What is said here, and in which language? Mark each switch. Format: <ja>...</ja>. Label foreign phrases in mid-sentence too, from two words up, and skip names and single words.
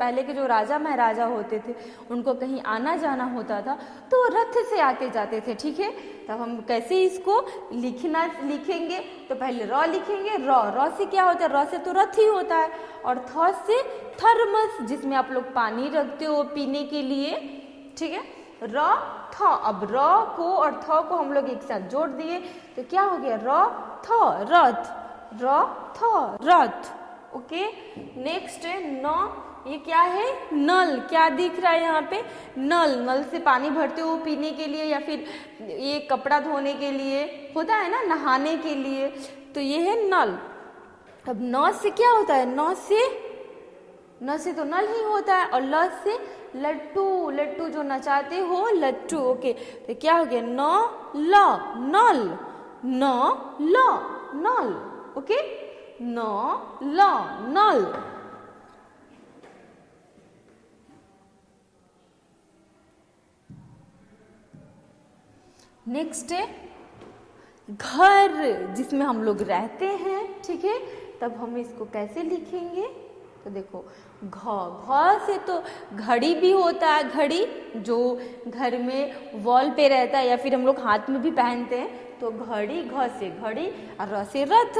<hi>पहले के जो राजा महाराजा होते थे उनको कहीं आना जाना होता था तो रथ से आते जाते थे, ठीक है। तब हम कैसे इसको लिखेंगे, तो पहले र लिखेंगे। र से क्या होता है, र से तो रथ ही होता है, और थ से थर्मस, जिसमें आप लोग पानी रखते हो पीने के लिए, ठीक है। र थ, अब र को और थ को हम लोग एक साथ जोड़ दिए तो क्या हो गया, र थ रथ, र थ रथ।</hi> <en>okay, next</en> <hi>है न, ये क्या है, नल। क्या दिख रहा है यहाँ पे, नल। नल से पानी भरते हो पीने के लिए या फिर ये कपड़ा धोने के लिए होता है ना, नहाने के लिए, तो ये है नल। अब न से क्या होता है, न से तो नल ही होता है, और ल से लट्टू, लट्टू जो नचाते हो, लट्टू। ओके, तो क्या हो गया, न ल नल, न ल नल। ओके, न ल नल। नेक्स्ट है घर, जिसमें हम लोग रहते हैं, ठीक है। तब हम इसको कैसे लिखेंगे, तो देखो घ से तो घड़ी भी होता है, घड़ी जो घर में वॉल पे रहता है या फिर हम लोग हाथ में भी पहनते हैं, तो घड़ी, घ से घड़ी, और र से रथ।</hi>